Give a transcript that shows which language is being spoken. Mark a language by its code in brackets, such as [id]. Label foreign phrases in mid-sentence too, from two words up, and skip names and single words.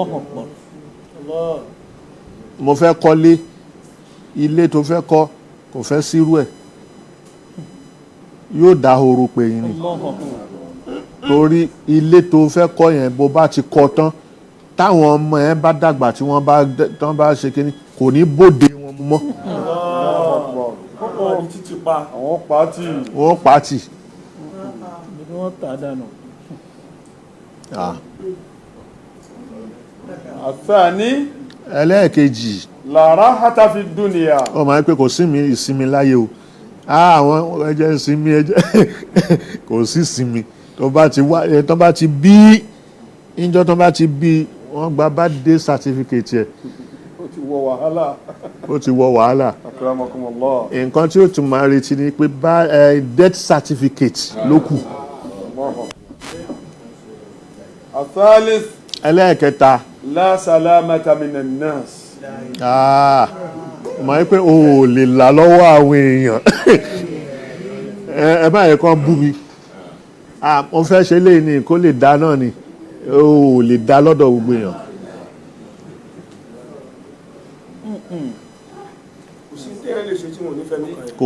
[yo] mo fẹ́ kọ́lé ilé tó fẹ́ kọ́ kò fẹ́ sírú ẹ̀ yóò dá horo pé yín ni torí ilé tó fẹ́ kọ́ yẹn bó bá ti kọ́ tán táwọn ọmọ yẹn bá dàgbà tí wọ́n bá ṣe kíní kò ní bóde wọn mọ́ àwọn pàtì wọ́n pàtì wọ́n tà dànù. [ar] الثاني [yo] ẹlẹ́ẹ̀kejì [ar] لا راحة في الدنيا [yo] ó máa ń pé kò sí mi ìsinmi láyé o àwọn ẹjẹ́ ìsinmi ẹjẹ́ kò sí ìsinmi tó bá ti bí ìjọ tó bá ti bí wọ́n gba [en] birthday certificate [yo] ẹ̀ ó ti wọ wàhálà ó ti wọ wàhálà [ar] akramakumullah [yo] nǹkan tí ó tún máa retí ni pé [en] death certificate [yo] ló kù [ar] الثالث [yo] ẹlẹ́ẹ̀kẹta [ar] لا سلامة من الناس [yo] mọ̀ ẹ́ pé o ò lè là lọ́wọ́ àwọn èèyàn ẹ báyìí kan bú mi mo fẹ́ ṣe léyìn ni kó lè dá náà ni o ò lè dá lọ́dọ̀ gbogbo èèyàn kò sí tẹ́rẹ lè ṣe tí wọ́n nífẹ̀ẹ́ nìkan yẹn